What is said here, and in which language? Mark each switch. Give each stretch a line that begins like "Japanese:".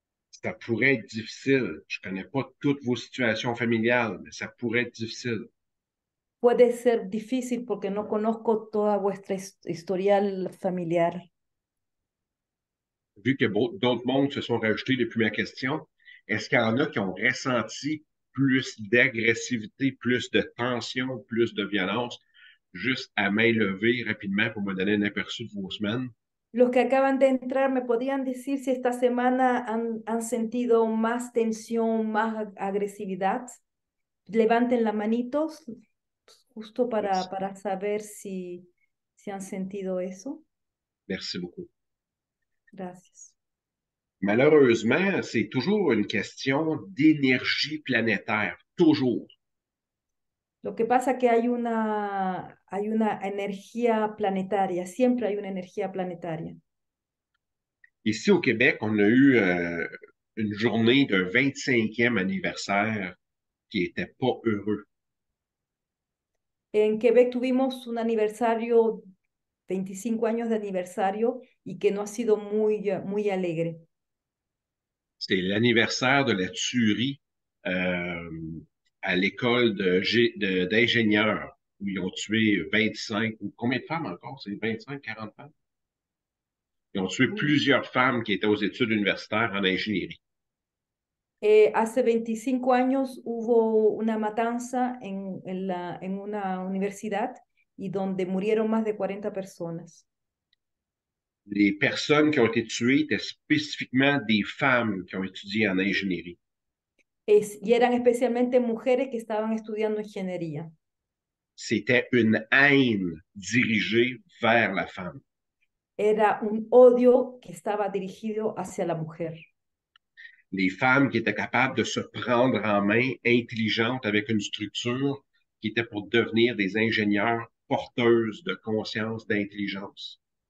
French: Ça pourrait être difficile. Je ne connais pas toutes vos situations familiales, mais ça pourrait être difficile.
Spanish: Puede ser difícil porque no conozco toda vuestra historial familiar.
French: Vu que d'autres mondes se sont rajoutés depuis ma question, est-ce qu'il y en a qui ont ressenti plus d'agressivité, plus de tension, plus de violence, juste à main levée rapidement pour me donner un aperçu de vos semaines?
Spanish: Los que acaban de entrar, ¿me podían decir si esta semana han sentido más tensión, más agresividad? Levanten la manitos, justo
French: Merci.
Spanish: para saber si han sentido eso.
French: Merci beaucoup.
Spanish: Gracias.
French: Malheureusement, c'est toujours une question d'énergie planétaire. Toujours.
Spanish: Lo que pasa que hay una energía planetaria, siempre hay una energía planetaria.
French: Ici au Québec, on a eu une journée de 25e anniversaire qui était pas heureux.
Spanish: En Quebec tuvimos un aniversario, 25 años de aniversario, y que no ha sido muy alegre.
French: C'est l'anniversaire de la tuerie euh, à l'école d'ingénieurs où ils ont tué 25, ou combien de femmes encore? C'est 25, 40 femmes? Ils ont tué plusieurs femmes qui étaient aux études universitaires en ingénierie.
Spanish: Hace 25 años hubo una matanza en una universidad y donde murieron más de 40 personas.
French: Les personnes qui ont été tuées étaient spécifiquement des femmes qui ont étudié en ingénierie.
Spanish: Y eran especialmente mujeres que estaban estudiando ingeniería.
French: C'était une haine dirigée vers la femme.
Spanish: Era un odio que estaba dirigido hacia la mujer.
French: Les femmes qui étaient capables de se prendre en main, intelligentes, avec une structure qui était pour devenir des ingénieurs porteuses de conscience, d'intelligence.